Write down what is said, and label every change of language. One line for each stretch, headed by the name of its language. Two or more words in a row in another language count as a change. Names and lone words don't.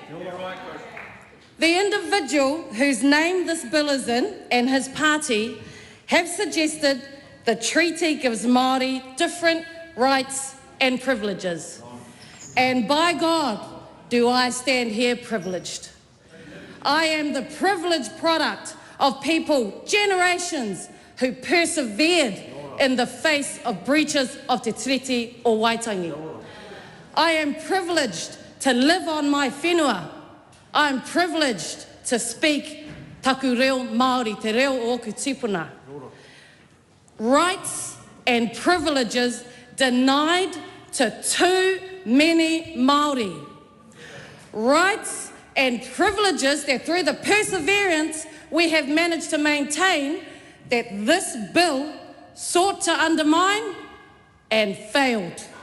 English: The individual whose name this bill is in and his party have suggested the treaty gives Māori different rights and privileges. And by God, do I stand here privileged. I am the privileged product of people, generations, who persevered in the face of breaches of te tiriti o Waitangi. I am privileged to live on my whenua. I am privileged to speak
Māori: taku reo Māori, te reo o oku tipuna.
English: Rights and privileges denied to too many Māori. Rights and privileges that through the perseverance we have managed to maintain that this bill sought to undermine and failed.